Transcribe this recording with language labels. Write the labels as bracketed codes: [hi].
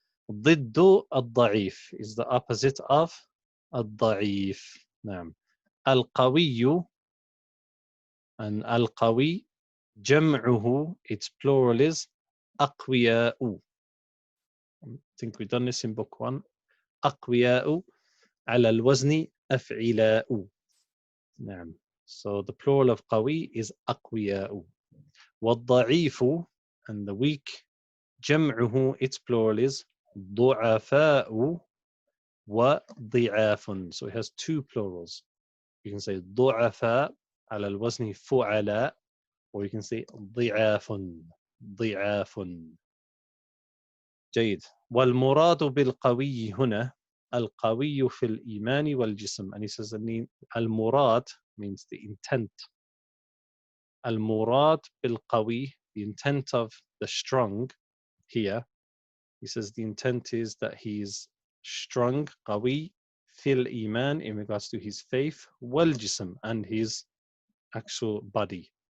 [ar] ضد الضعيف [en] is the opposite of الضعيف. نعم. [ar] القوي and القوي جمعه, [en] its plural is [ar] أقوياء. [en] I think we've done this in book 1. [ar] أقوياء على الوزن أفعلاء. نعم. [en] So the plural of قوي is أقوياء. والضعيف and the weak جمعه, its plural is [ar] ضعفاء وضعاف. [en] So it has two plurals. You can say [ar] ضعفاء على الوزن فعلاء, [en] or you can say [ar] ضعاف ضعاف. جيد. والمراد بالقوي هنا القوي في الإيمان والجسم. [en] And he says المراد means the intent. [ar] المراد بالقوي, [en] the intent of the strong here. He says the intent is that he is strong, قوي, [ar] في الإيمان, [en] in regards to his faith, والجسم, and his actual body.